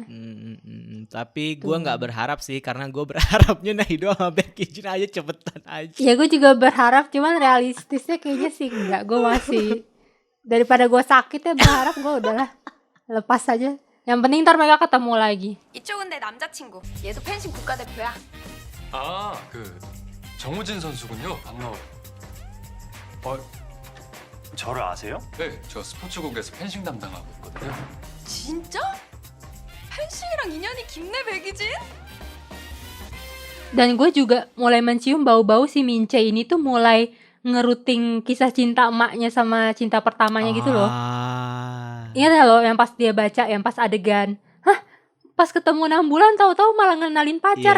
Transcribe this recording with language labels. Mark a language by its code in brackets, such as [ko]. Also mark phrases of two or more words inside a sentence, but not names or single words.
[id] Tapi gue nggak berharap sih, karena gue berharapnya Nahido sama Becky Jin aja cepetan aja. Ya gue juga berharap, cuman realistisnya kayaknya sih enggak. Gue masih daripada gue sakit ya berharap gue udahlah lepas aja. Yang penting ntar mereka ketemu lagi. [ko] 이쪽은 내 남자친구. 얘도 펜싱 국가대표야. 아, 그 정우진 선수군요. 반가워요. 저를 아세요? 네, 저 스포츠국에서 펜싱 담당하고 있거든요. 진짜? 펜싱이랑 인연이 깊네, 백이진? [id] Dan gue juga mulai mencium bau-bau si Min Chae ini tuh mulai ngeruting kisah cinta emaknya sama cinta pertamanya gitu loh. Ingat ya lo yang pas dia baca, yang pas adegan, pas ketemu 6 bulan tahu-tahu malah ngenalin pacar